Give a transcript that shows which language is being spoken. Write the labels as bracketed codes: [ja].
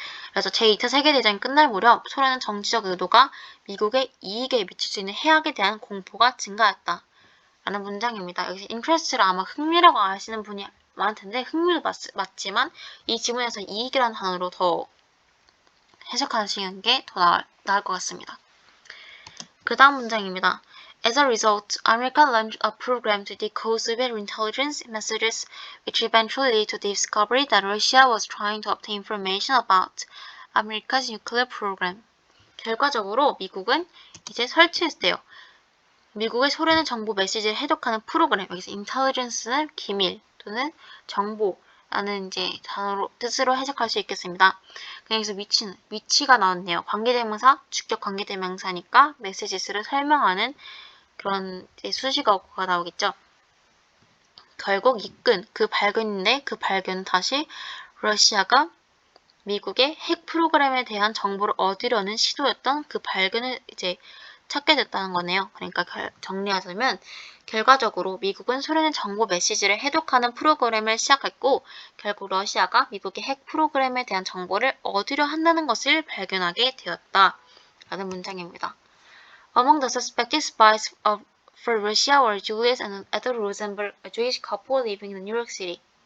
[ko] 그래서 제2차 세계대전이 끝날 무렵 소련은 정치적 의도가 미국의 이익에 미칠 수 있는 해악에 대한 공포가 증가했다. 라는 문장입니다. 여기서 interest를 아마 흥미라고 아시는 분이 많을 텐데, 흥미도 맞지만 이 지문에서 이익이라는 단어로 더 해석하시는 게 더 나을 것 같습니다. 그 다음 문장입니다. [en] As a result, America launched a program to decode Soviet intelligence messages, which eventually led to the discovery that Russia was trying to obtain information about America's nuclear program. [ko] 결과적으로 미국은 이제 설치했대요. 미국의 소련의 정보 메시지를 해독하는 프로그램, 여기서 intelligence는 기밀 또는 정보라는 이제 뜻으로 해석할 수 있겠습니다. 여기서 위치가 나왔네요. 관계대명사, 주격 관계대명사니까 메시지스를 설명하는 그런 수식어가 나오겠죠. 결국 이끈 그 발견인데 그 발견은 다시 러시아가 미국의 핵 프로그램에 대한 정보를 얻으려는 시도였던 그 발견을 이제 찾게 됐다는 거네요. 그러니까 정리하자면 결과적으로 미국은 소련의 정보 메시지를 해독하는 프로그램을 시작했고 결국 러시아가 미국의 핵 프로그램에 대한 정보를 얻으려 한다는 것을 발견하게 되었다. 라는 문장입니다. [en] Among the suspected spies for Russia were Julius and Ethel Rosenberg, a Jewish couple living in New York City.